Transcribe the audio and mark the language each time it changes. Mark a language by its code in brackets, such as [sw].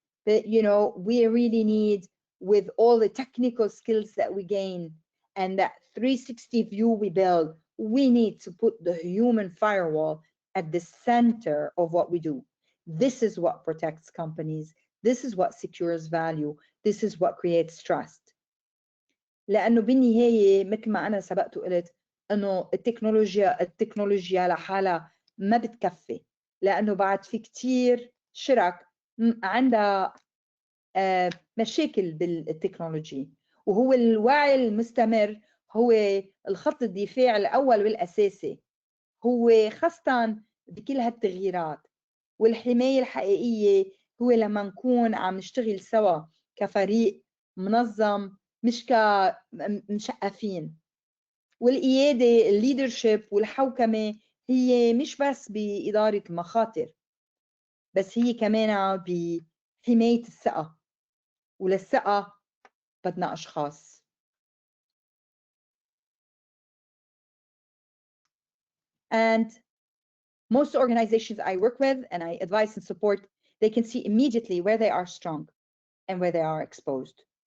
[en] But, we really need, with all the technical skills that we gain and that 360 view we build, we need to put the human firewall at the center of what we do. This is what protects companies. This is what secures value. This is what creates trust. [ar] لأنه بالنهاية مثل ما أنا سبقت وقلت إنه التكنولوجيا لحالها ما بتكفي، لأنه بعد في كتير شرك عندها مشاكل بالتكنولوجي، وهو الوعي المستمر هو الخط الدفاع الأول والأساسي، هو خاصة بكل هالتغييرات. والحماية الحقيقية هو لما نكون عم نشتغل سوا كفريق منظم، مش كمشقفين. والقيادة، الليدرشيب والحوكمة هي مش بس بإدارة المخاطر، بس هي كمان بحماية الثقة، وللثقة بدنا أشخاص. [en] And most organizations I work with and I advise and support, they can see immediately where they are strong and where they are exposed.